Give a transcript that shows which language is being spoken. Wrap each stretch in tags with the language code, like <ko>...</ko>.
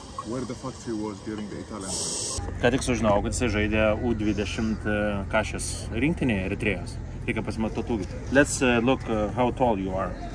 <en>Where the factory was during the Italian war.</en> <lt>Ką tik sužinau, kad jisai žaidė U20 kašės rinktinėje Eritrėjos. Reikia pasimatuoti.</lt> <en>Let's look how tall you are.</en>